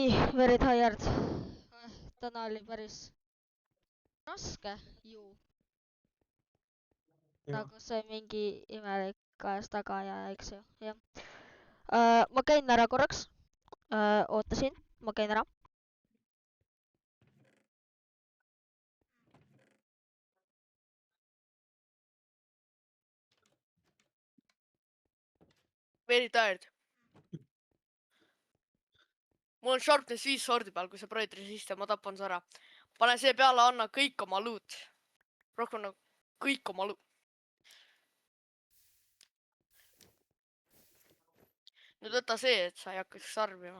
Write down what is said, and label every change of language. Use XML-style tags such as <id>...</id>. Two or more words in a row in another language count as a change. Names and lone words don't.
<en>very tired.</en> <et>Täna oli päris raske ju. Nagu see mingi imelik käes taga ja eks ju, jah. Ma käin ära korraks. Ootasin, ma käin ära.</et> <en>Very tired.</en> <et>Mul on sharpness 5 sordi peal, kui sa proovid resiste, ma tapan su ära. Pane see peale, anna kõik oma loot. Rohkem nagu kõik oma loot. Nüüd võta see, et sa ei hakkaks sarvima.</et>